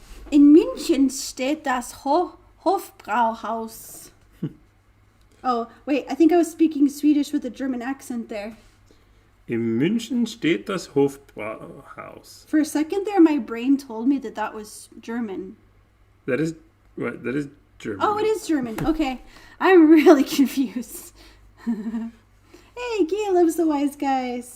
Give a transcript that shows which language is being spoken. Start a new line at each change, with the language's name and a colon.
German: In München steht das Hofbrauhaus.
English: Oh, wait, I think I was speaking Swedish with a German accent there.
German: In München steht das Hofbrauhaus.
English: For a second there, my brain told me that was German. That is German. Oh, it is German. Okay. I'm really confused. Hey, Gia loves the Wise Guys.